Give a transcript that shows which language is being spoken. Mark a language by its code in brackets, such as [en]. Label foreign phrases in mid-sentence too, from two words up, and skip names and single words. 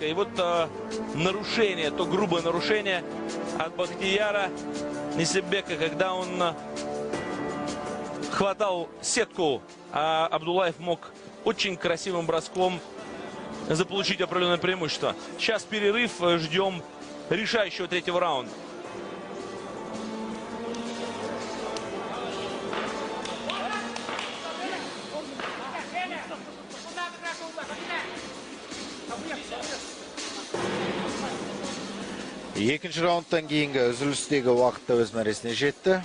[ru] И вот нарушение, то грубое нарушение от Бахтияра Несипбека, когда он хватал сетку, а Абдуллаев мог очень красивым броском заполучить определенное преимущество. Сейчас перерыв, ждем решающего третьего раунда. [kk] Екінші раундтан кейінгі үзілістегі уақытта өз мәресіне жетті.